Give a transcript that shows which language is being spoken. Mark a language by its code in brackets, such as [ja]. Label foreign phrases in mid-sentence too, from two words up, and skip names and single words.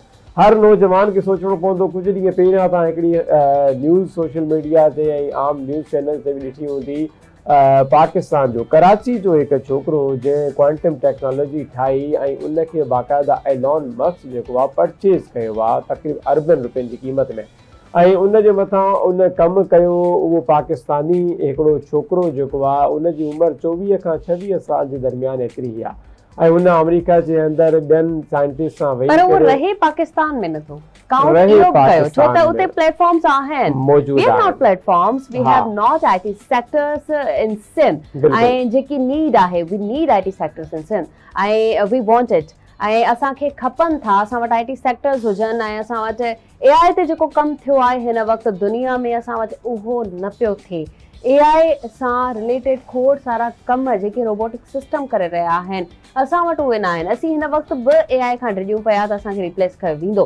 [sd] हर नौजवान खे सोचणो पवंदो। कुझु ॾींहं पहिरियां तव्हां हिकिड़ी न्यूज़ [en] social media [sd] ते ऐं आम [en] news channel [sd] ते बि ॾिठी हूंदी, पाकिस्तान जो कराची जो हिकु छोकिरो जंहिं [en] quantum technology [sd] ठाही ऐं उनखे बाक़ाइदा एलॉन मस्क जेको आहे परचेज़ कयो आहे तक़रीबन अरबनि रुपयनि जी क़ीमत में, ऐं उन जे मथां उन कमु कयो। उहो पाकिस्तानी हिकिड़ो छोकिरो जेको आहे उनजी उमिरि 24 खां 26 साल जे दरमियान एतिरी आहे ऐं उन अमेरिका जे अंदरि ॿियनि साइंटिस्ट सां वेही करे रहे पाकिस्तान में नथो काउंट इहो कयो छो त उते प्लेटफॉर्म्स आहिनि मौजूद आहिनि। [en] we have not platforms, we have not IT sectors in Sindh [sd] ऐं जेकी नीड आहे, [en] we need IT sectors in Sindh ऐं we want it [sd] ऐं असांखे खपनि था। असां वटि [en] IT sectors [sd] हुजनि ऐं असां वटि AI ते जेको कमु थियो आहे हिन वक़्तु दुनिया में असां वटि उहो न पियो थिए। AI सां रिलेटेड खोड़ सारा कम जेके [en] robotic system [sd] करे रहिया आहिनि असां वटि उहे न आहिनि। असीं हिन वक़्तु बि AI खां डिॼूं पिया त असांखे रिप्लेस कयो वेंदो।